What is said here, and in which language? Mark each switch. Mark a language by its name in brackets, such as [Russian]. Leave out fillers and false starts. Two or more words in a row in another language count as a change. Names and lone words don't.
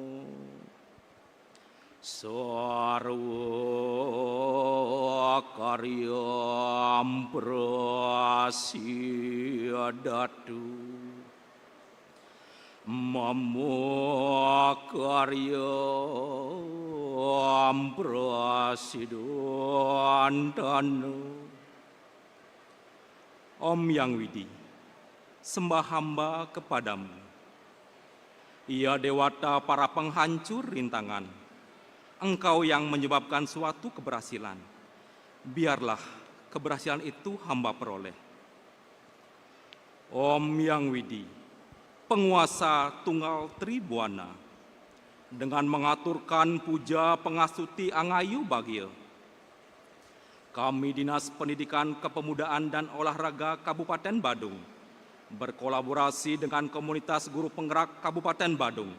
[Sanskrit] सर्व कार्यम् प्रसिअदतु ममो कार्य अम्प्रसिदन्दन. [Indonesian] Om Yang Widi, sembah hamba kepadamu. Ya Dewata para penghancur rintangan, Engkau yang menyebabkan suatu keberhasilan. Biarlah keberhasilan itu hamba peroleh. Om Yang Widi, penguasa tunggal Tribuana, dengan mengaturkan puja pengasuti Angayu Bagio, kami Dinas Pendidikan Kepemudaan dan Olahraga Kabupaten Badung berkolaborasi dengan komunitas guru penggerak Kabupaten Badung.